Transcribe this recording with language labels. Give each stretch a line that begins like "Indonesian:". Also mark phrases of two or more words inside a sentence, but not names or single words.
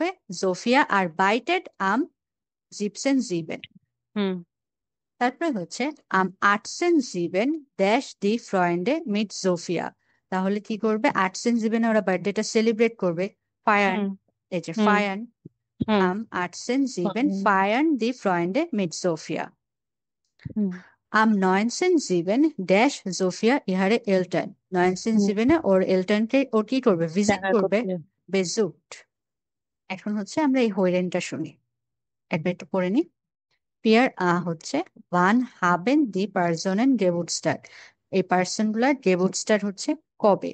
German: Sophia arbeitet am 17/7. হুম
Bangla: তারপরে হচ্ছে am 18/7 ড্যাশ
German: die Freunde mit Sophia,
Bangla: তাহলে কি করবে? 18/7 ওরা বার্থডেটা সেলিব্রেট করবে। ফায়ান, এই যে ফায়ান,
German: am 18/7 feiern die Freunde mit Sophia.
Bangla: Am 19/7 ড্যাশ জোফিয়া
German: ihre Eltern,
Bangla: 19/7 ওর এলটনকে ও কি করবে? ভিজিট করবে, বেজুট। এখন হচ্ছে আমরা এই হৈরেনটা শুনি, একবার একটু পড়ে নি। পিয়ার হচ্ছে
German: wann haben die Personen Geburtstag,
Bangla: এই পার্সন গুলার গেবুটস্টার হচ্ছে কবে?